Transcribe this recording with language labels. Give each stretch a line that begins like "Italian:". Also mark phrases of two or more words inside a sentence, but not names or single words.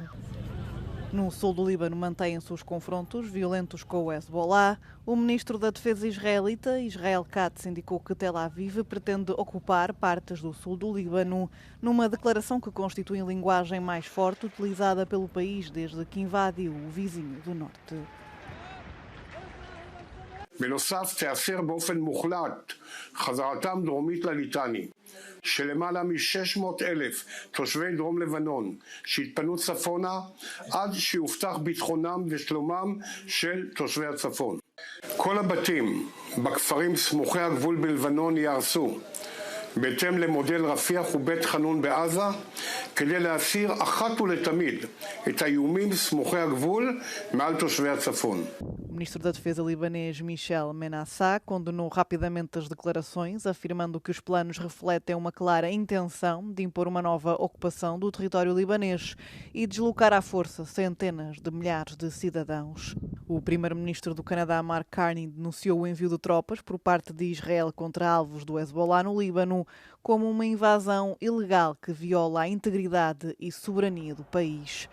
Portuguese: No sul do Líbano mantêm-se os confrontos violentos com o Hezbollah. O ministro da Defesa israelita, Israel Katz, indicou que Tel Aviv pretende ocupar partes do sul do Líbano, numa declaração que constitui a linguagem mais forte utilizada pelo país desde que invadiu o vizinho do norte.
Hebrew: בנוסף תאפשר באופן מוחלט חזרתם דרומית לליטני של למעלה מ-600,000 תושבי דרום לבנון שהתפנו צפונה עד שיובטח ביטחונם ושלומם של תושבי הצפון. כל הבתים בכפרים סמוכי הגבול בלבנון ייהרסו בהתאם למודל רפיח ובית חנון בעזה כדי להסיר אחת ולתמיד את האיומים סמוכי הגבול מעל תושבי הצפון.
Portuguese: O ministro da Defesa libanês Michel Menassah condenou rapidamente as declarações, afirmando que os planos refletem uma clara intenção de impor uma nova ocupação do território libanês e deslocar à força centenas de milhares de cidadãos. O primeiro-ministro do Canadá, Mark Carney, denunciou o envio de tropas por parte de Israel contra alvos do Hezbollah no Líbano como uma invasão ilegal que viola a integridade e soberania do país.